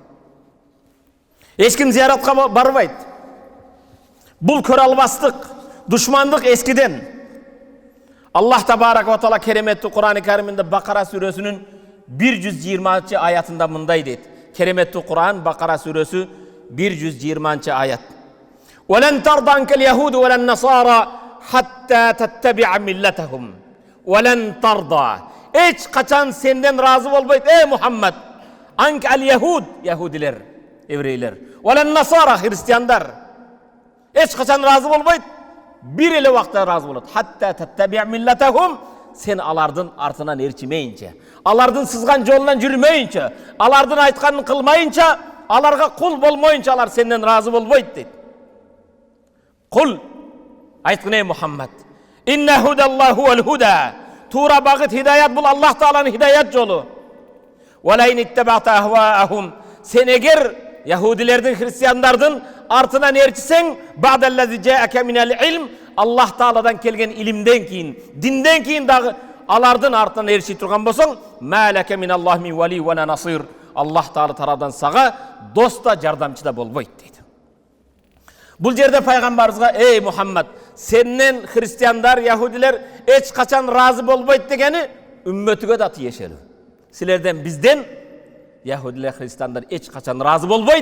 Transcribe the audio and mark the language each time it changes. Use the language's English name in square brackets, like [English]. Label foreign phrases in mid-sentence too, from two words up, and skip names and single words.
[Kyrgyz] Эч ким зияратка барбайт. Бул көрө албастык, душмандык эскиден. Аллах табарак ва таала кереметтүү Кур'ан-ы Кариминде Бакара сүрөсүнүн 120 аятында мындай дейт. Кереметтүү Кур'ан, Бакара сүрөсү 120 аят. [Arabic] وَلَنْ تَرْضَ عَنْكَ الْيَهُودُ وَلَا النَّصَارَى حَتَّى تَتَّبِعَ مِلَّتَهُمْ وَلَنْ تَرْضَ. [Kyrgyz] Эч качан сенден разы болбойт, Мухаммад. [Arabic] عنك اليهود, [Kyrgyz] яхудилер, еврейлер. [Arabic] وَلَا النَّصَارَى, [Kyrgyz] христиандар. Эч качан разы болбойт, бир эле убакта разы болот. [Arabic] حتى تتبع ملتهم, [Kyrgyz] сен алардын артынан эрчимейинче, алардын сызган жолунан жүрмөйүнчө, алардын айтканын кылмайынча, аларга кул болмоюнча алар сенден разы болбойт дейт. Кул, айткын Мухаммад, [Arabic] إن هدى الله الهدى. [Kyrgyz] Тура багыт хидаят бул Аллах Тааланын хидаят жолу. [Arabic] ولئن اتبعت أهواءهم. [Kyrgyz] Сен эгер яхудилердин, христиандардын артынан эрчисең, [Arabic] بعد الذي جاءك من العلم, [Kyrgyz] Аллах Тааладан келген илимден кийин, динден кийин дагы алардын артынан эрчи турган болсоң, [Arabic] ما لك من الله من ولي ولا نصير. [Kyrgyz] Аллах Таала тарабынан сага дос да, жардамчы да болбойт дейт. Бул жерде пайгамбарыбызга, Мухаммад, сенден христиандар, яхудилер эч качан разы болбойт дегени үммөтүгө да тиешелүү. Силерден, бизден яхудилер, христиандар эч качан разы болбойт.